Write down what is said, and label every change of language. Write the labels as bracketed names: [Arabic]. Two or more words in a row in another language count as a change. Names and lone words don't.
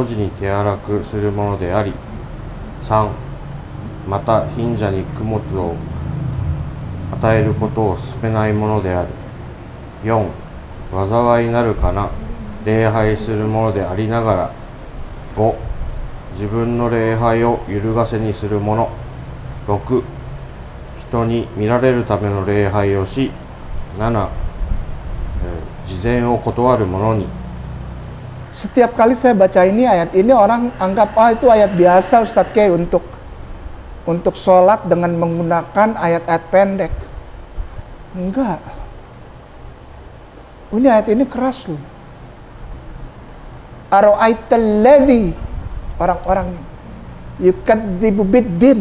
[Japanese] 児に手荒くするものであり。3、また貧者に供物を与えることを勧めないものである。4、災いなるかな礼拝するものでありながら。5、自分の礼拝を揺るがせにするもの。6、人に見られるための礼拝をし。7、事前を断る者に。 [Indonesian] Setiap kali saya baca ini, ayat ini, orang anggap, oh itu ayat biasa Ustadz Kay untuk sholat dengan menggunakan ayat-ayat pendek. Enggak. Ini ayat ini keras loh. [Arabic] أرأيت الذي, orang-orang يكذب بالدين.